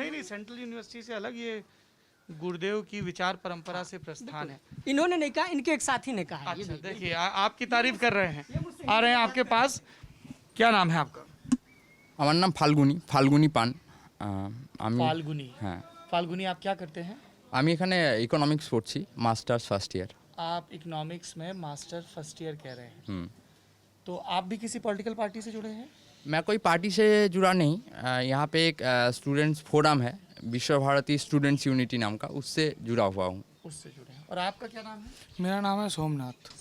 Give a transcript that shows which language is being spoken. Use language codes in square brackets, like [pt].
[hi] नहीं central university से अलग ये गुरुदेव की विचार परंपरा से प्रस्थान है। इन्होंने नहीं कहा, इनके एक साथी ने कहा है। अच्छा देखिए आपकी तारीफ कर रहे हैं, आ रहे हैं आपके पास। क्या नाम है आपका? [bn] আমার নাম ফাল্গুনি পান। আমি [hi] फाल्गुनी। [bn] হ্যাঁ, [hi] फाल्गुनी, आप क्या करते हैं? [bn] আমি এখানে ইকোনমিক্স পড়ছি, মাস্টার্স ফার্স্ট ইয়ার। [hi] आप इकोनॉमिक्स में मास्टर फर्स्ट ईयर कह रहे हैं, तो आप भी किसी पॉलिटिकल पार्टी से जुड़े हैं? मैं कोई पार्टी से जुड़ा नहीं, यहाँ पे एक स्टूडेंट्स फोरम है, विश्व भारती स्टूडेंट्स यूनिटी नाम का, उससे जुड़ा हुआ हूँ। उससे जुड़े हैं। और आपका क्या नाम है? मेरा नाम है सोमनाथ।